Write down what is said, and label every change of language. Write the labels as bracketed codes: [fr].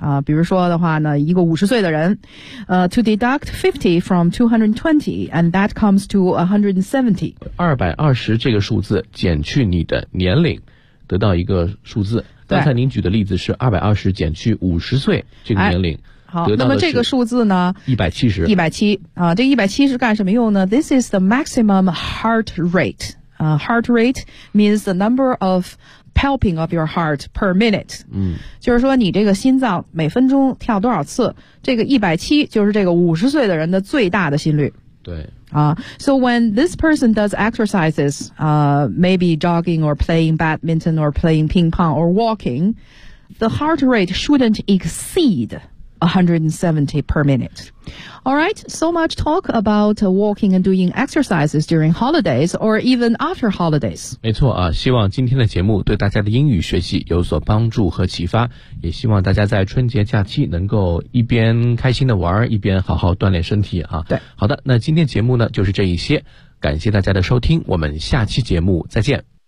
[zh] 比如说的话呢，一个50岁的人 [en] to deduct 50 from 220 and that comes to 170. [zh] 220这个数字减去你的年龄得到一个数字。刚才您举的例子是220减去50岁这个年龄。好，那么这个数字呢 170。这170是干什么用呢？ [en] This is the maximum heart rate. Heart rate means the number of pumping of your heart per minute、嗯、 [zh] 就是说你这个心脏每分钟跳多少次，这个170就是这个50岁的人的最大的心率。对、 [en] So when this person does exercises、maybe jogging or playing badminton or playing ping pong or walking, the heart rate shouldn't exceed 170 per minute. Alright, so much talk about walking and doing exercises during holidays or even after holidays. [zh] 没错、啊、希望今天的节目对大家的英语学习有所帮助和启发，也希望大家在春节假期能够一边开心的玩一边好好锻炼身体、啊、对，好的，那今天节目呢就是这一些，感谢大家的收听，我们下期节目再见。